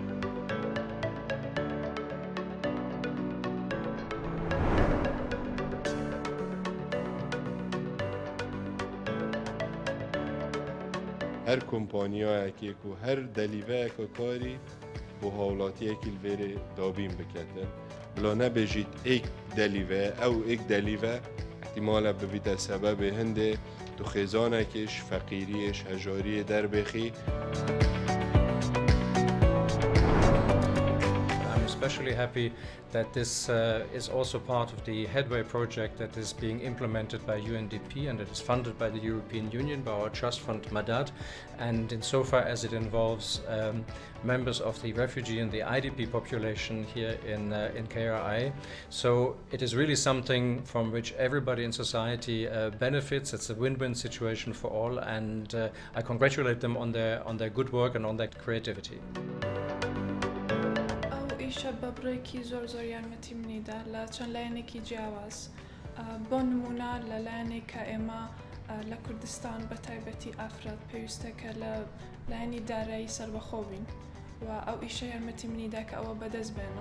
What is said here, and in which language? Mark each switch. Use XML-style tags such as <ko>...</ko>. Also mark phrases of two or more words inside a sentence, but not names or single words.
<ku>هر کۆمپانیایەکێک و هەر دەلیڤەیەکە کاری بۆ هاوڵاتیەکی لێرێ دابین بکەن بڵا نەبێژیت ئێک دەلیڤە ئەو ئێک دەلیڤە احتیمالە ببیتە سەبەبێ هەندێ تو خێزانێکیش فەقیریش هەژاریە دەربێخی.</ku> <en>Especially happy that this is also part of the Headway project that is being implemented by UNDP and that is funded by the European Union by our trust fund Madad, and insofar as it involves members of the refugee and the IDP population here in KRI. So it is really something from which everybody in society benefits. It's a win-win situation for all, and I congratulate them on their good work and on their creativity.</en> <ckb>بە بڕێکی زۆر یارمەتی منیدا لە چەند لایەنێکی جیاواز بۆ نمونە لە لایەنێک کە ئێمە لە کوردستان بە تایبەتی ئافراد پێویستەکە لە لایەنی دارایی سەربەخۆ بین و ئەو ئیشە یارمەتی منیدا کە ئەوە بەدەست بێنم.</ckb>